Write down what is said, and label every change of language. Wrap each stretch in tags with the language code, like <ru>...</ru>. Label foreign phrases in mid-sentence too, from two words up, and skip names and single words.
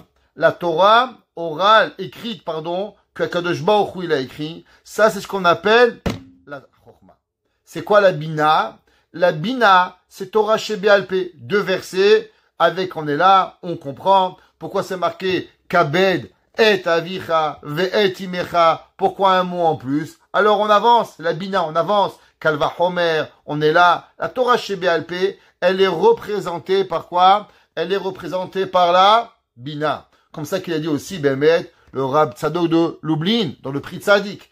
<fr>La Torah orale, écrite, que Kadosh Baruch Hu il a écrit. Ça, c'est ce qu'on appelle la Chokhma. C'est quoi la Bina? La Bina, c'est</fr> <he>תורה שבעל פה.</he> <fr>2 versets, avec, on est là, on comprend. Pourquoi c'est marqué</fr> <he>כבד את אביך ואת אמך?</he> <fr>Pourquoi un mot en plus? Alors on avance, la Bina, on avance.</fr> <he>קל וחומר,</he> <fr>on est là. La</fr> <he>תורה שבעל פה,</he> <fr>elle est représentée par quoi? Elle est représentée par la Bina. Comme ça qu'il a dit aussi, Bemet, le Rab Tzadok de Lublin, dans le Pri Tzadik.</fr>